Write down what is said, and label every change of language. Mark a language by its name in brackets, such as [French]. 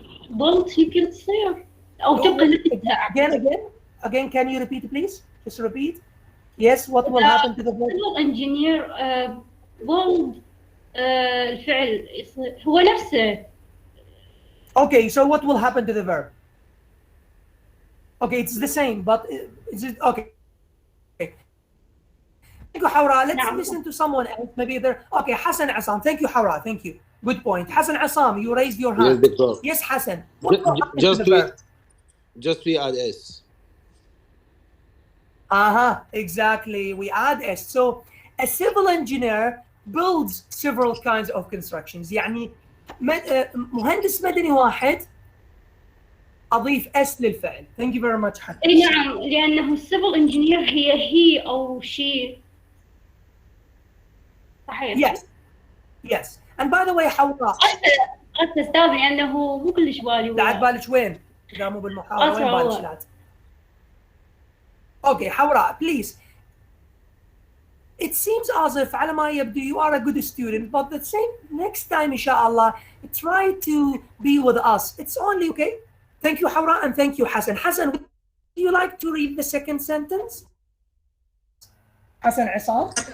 [Arabic] البولد يمكن تصير أو تبقى نفسها. [English] Again, can you repeat please? Just repeat. Yes, what will happen to the verb? [Arabic] civil engineer بولد الفعل هو نفسه. [English] Okay, so what will happen to the verb? Okay, it's the same, but is it okay? Thank you, Hawra. Let's listen to someone else. Maybe there. Okay, Hassan Assam. Thank you, Hawra. Thank you. Good point. Hassan Assam, you raised your hand. Yes, Doctor. Yes, Hassan. What will happen Just to the verb? we add s. Exactly. We add s. So a civil engineer builds several kinds of constructions. [Arabic] يعني مهندس مدني واحد أضيف اس للفعل. [English] Thank you very much. [Arabic] اي نعم، لأنه السيفل انجينير هي أو شي. صحيح. [English] Yes. And by the way حوراء. [Arabic] قلت أستاذ لأنه مو كلش بالي. لا بالك وين؟ إذا مو بالمحاضرة وين بالك لات؟ Okay, حوراء, please. [English] It seems as if [Arabic] على ما يبدو [English] you are a good student, but the same next time inshallah try to be with us. It's only okay. Thank you, Hawra, and thank you, Hassan. Hassan, would you like to read the second sentence? Hassan Assam?